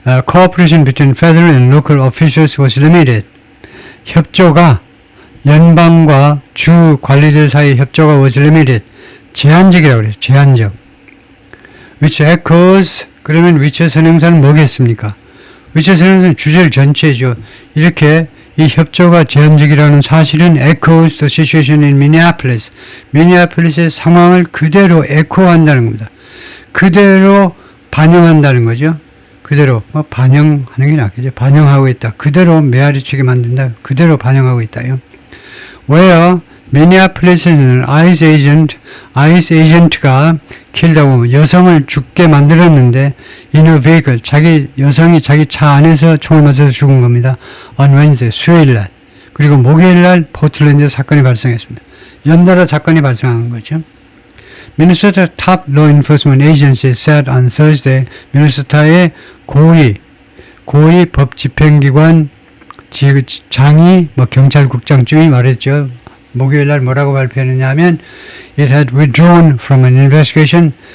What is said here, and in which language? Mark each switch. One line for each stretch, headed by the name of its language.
English: Cooperation between federal and local officials was limited.
Korean: 협조가 연방과 주 관리들 사이 협조가
English: was limited.
Korean: 제한적이라고 그래요. 제한적.
English: Which echoes
Korean: 그러면 which의 선행사는 뭐겠습니까? which의 선행사는 주절 전체죠. 이렇게 이 협조가 제한적이라는 사실은
English: echoes the situation in Minneapolis.
Korean: 미니애폴리스의 상황을 그대로 에코한다는 겁니다. 그대로 반영한다는 거죠. 그대로 반영하는 게 낫겠죠. 반영하고 있다. 그대로 메아리치게 만든다. 그대로 반영하고 있다요. Where 미니애폴리스에는 ICE 에이전트가 킬다고 여성을 죽게 만들었는데
English: in a vehicle
Korean: 여성이 자기 차 안에서 총을 맞아서 죽은 겁니다.
English: On Wednesday
Korean: 수요일날 그리고 목요일날 포틀랜드 사건이 발생했습니다. 연달아 사건이 발생한 거죠.
English: Minnesota top law enforcement agency said on Thursday
Korean: 미네소타의 고위 법 집행기관 장이 경찰국장쯤이 말했죠. 목요일날 뭐라고 발표했느냐 하면
English: it had withdrawn from an investigation.